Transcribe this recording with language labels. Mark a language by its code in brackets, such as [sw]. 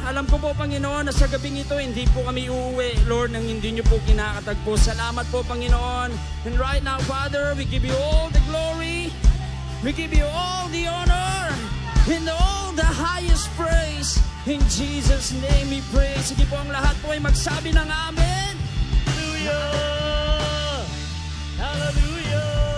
[tl] Alam ko po, Panginoon, na sa gabing ito, hindi po kami uuwi, Lord, nang hindi niyo po kinakatagpo. Salamat po, Panginoon. [en] And right now, Father, we give you all the glory. We give you all the honor and all the highest praise. In Jesus' name we pray. [tl] Sige po, ang lahat po ay magsabi ng amen. Hallelujah! Hallelujah!